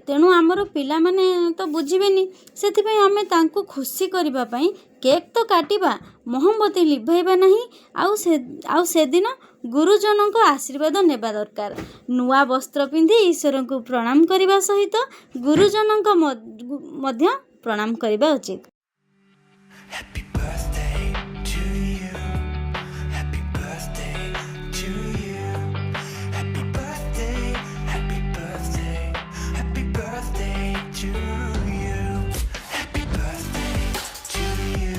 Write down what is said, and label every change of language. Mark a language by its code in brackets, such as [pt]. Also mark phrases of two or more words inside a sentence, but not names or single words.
[or] ତେଣୁ ଆମର ପିଲା ମାନେ ତ ବୁଝିବେନି, ସେଥିପାଇଁ ଆମେ ତାଙ୍କୁ ଖୁସି କରିବା ପାଇଁ କେକ୍ ତ କାଟିବା, ମହମବତୀ ଲିଭାଇବା ନାହିଁ। ଆଉ ସେ ଦିନ ଗୁରୁଜନ କୁ ଆଶୀର୍ବାଦ ନେବା ଦରକାର। ନୂଆ ବସ୍ତ୍ର ପିନ୍ଧି ଈଶ୍ୱର କୁ ପ୍ରଣାମ କରିବା ସହିତ ଗୁରୁଜନ କୁ ମଧ୍ୟ ପ୍ରଣାମ କରିବା ଉଚିତ। [en] Happy birthday to you. Happy birthday to you. Happy birthday, happy birthday, happy birthday to you. Happy birthday to you.